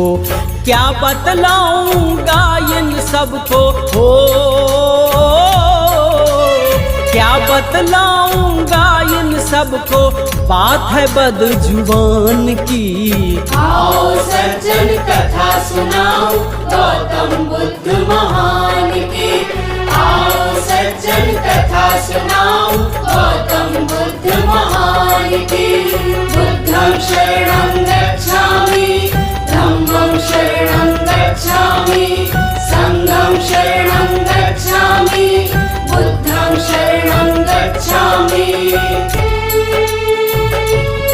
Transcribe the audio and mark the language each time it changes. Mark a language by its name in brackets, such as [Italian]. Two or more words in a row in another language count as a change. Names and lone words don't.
[Hindi] क्या बतलाऊंगा इन सबको हो, क्या बतलाऊंगा इन सबको, बात है बदजुबान की। आओ सज्जन कथा सुनाओ गौतम बुद्ध महान की। आओ सज्जन कथा सुनाओ गौतम बुद्ध महान की। [Pali] बुद्धं शरणं गच्छामि, धम्मं शरणं गच्छामि, संघं शरणं गच्छामि, बुद्धं शरणं गच्छामि।